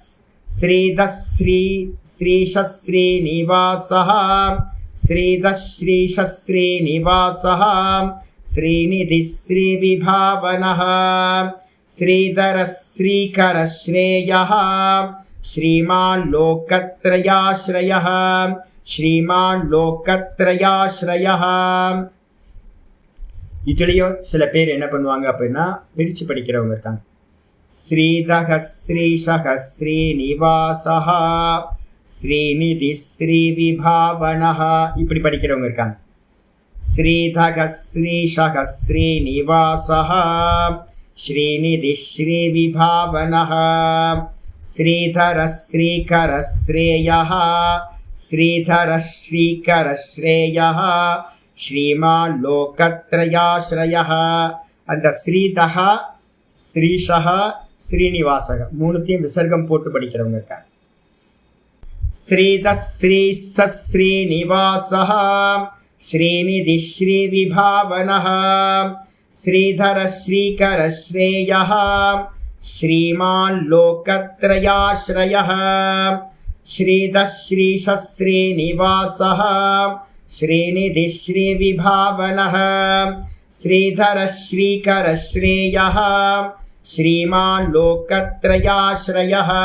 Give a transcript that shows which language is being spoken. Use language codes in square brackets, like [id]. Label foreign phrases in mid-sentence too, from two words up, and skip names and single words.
[sa] श्रीशः श्रीनिवासः श्रीदः श्रीशः श्रीनिवासः श्रीनिधिः श्रीविभावनः श्रीधर श्रीकर श्रेयः श्रीमान् लोकत्रयाश्रयः श्रीमान् लोकत्रयाश्रयः [ta] இதுலயும் சில பேர் என்ன பண்ணுவாங்க அப்படின்னா பிரிச்சு படிக்கிறவங்க இருக்காங்க. [sa] श्रीदः श्रीशः श्रीनिवासः श्रीनिधि श्रीविभावनः [ta] இப்படி படிக்கிறவங்க இருக்காங்க. [sa] श्रीदः श्रीशः श्रीनिवासः श्रीनिधि श्रीविभावनः श्रीधर श्रीकर श्रेयः श्रीधर श्रीकर श्रेयः श्रीमान् लोकत्रयाश्रयः. [ta] அந்த [sa] श्रीदः श्रीशः श्रीनिवासः [ta] மூணுத்தையும் விசர்க்கம் போட்டு படிக்கிறவங்க இருக்காங்க. [sa] श्रीदः श्रीशः श्रीनिवासः श्रीनिधि श्रीविभावनः श्रीधर श्रीकर श्रेयः श्रीमान् लोकत्रयाश्रयः श्रीदः श्रीशः श्रीनिवासः श्रीनिधि श्रीविभावनः श्रीधर श्रीकर श्रेयः श्रीमान् लोकत्रयाश्रयः.